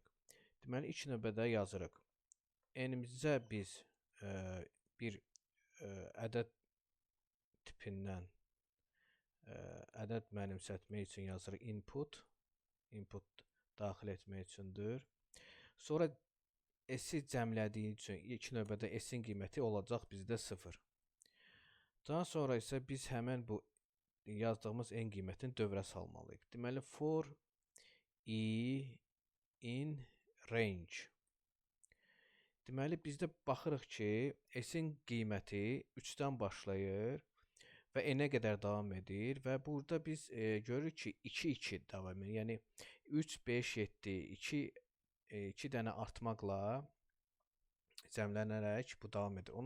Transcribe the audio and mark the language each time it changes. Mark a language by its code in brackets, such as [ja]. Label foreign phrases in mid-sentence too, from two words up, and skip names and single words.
[az] Deməli, ilk növbədə yazırıq. N-imizə biz bir ədəd tipindən ədəd mənimsətmək üçün yazırıq input daxil etmək üçündür. Sonra S-i cəmlədiyi üçün ilk növbədə S-in qiyməti olacaq bizdə 0. Daha sonra isə biz həmən bu yazdığımız n qiymətini dövrə salmalıyıq. Deməli, [en] for i in range. [az] Deməli, bizdə baxırıq ki, S-in qiyməti 3-dən başlayır və n-ə qədər davam edir və burada biz görürük ki, 2-2 davam edir. Yəni, 3, 5, 7, 2 dənə artmaqla cəmlənərək bu davam edir.